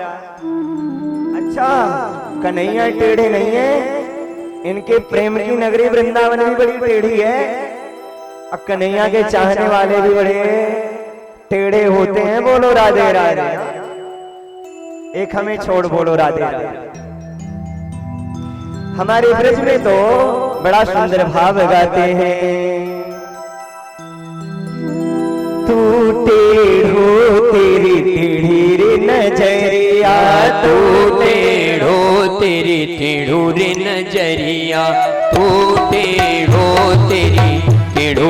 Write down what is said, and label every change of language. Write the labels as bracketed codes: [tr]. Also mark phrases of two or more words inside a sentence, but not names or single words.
[hi] अच्छा, कन्हैया टेढ़े नहीं है, इनके प्रेम की नगरी वृंदावन भी बड़ी टेढ़ी है, और कन्हैया के चाहने वाले भी बड़े टेढ़े होते हैं। बोलो राधे राधे। एक हमें छोड़ बोलो राधे राधे। हमारे ब्रज में तो बड़ा सुंदर भाव गाते हैं। [bra] तू टेढ़ो तेरी टेढ़ी रे नजरिया, तू टेढ़ो तेरी टेढ़ो रे नजरिया, तू टेढ़ो तेरी टेढ़ो